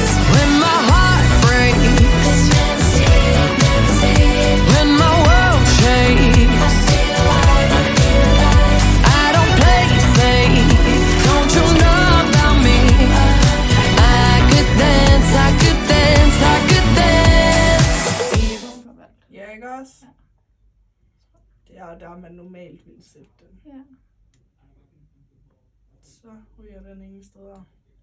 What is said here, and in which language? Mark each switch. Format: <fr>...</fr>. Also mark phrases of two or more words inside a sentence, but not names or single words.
<en>When my heart breaks, when my world shakes, I don't play safe, don't you know about me? I could dance, I could dance, I could dance.</en> <da>Ja, ikke også? Det er der, man normalt vil sætte den. Ja. Så ryger den ingen steder.</da>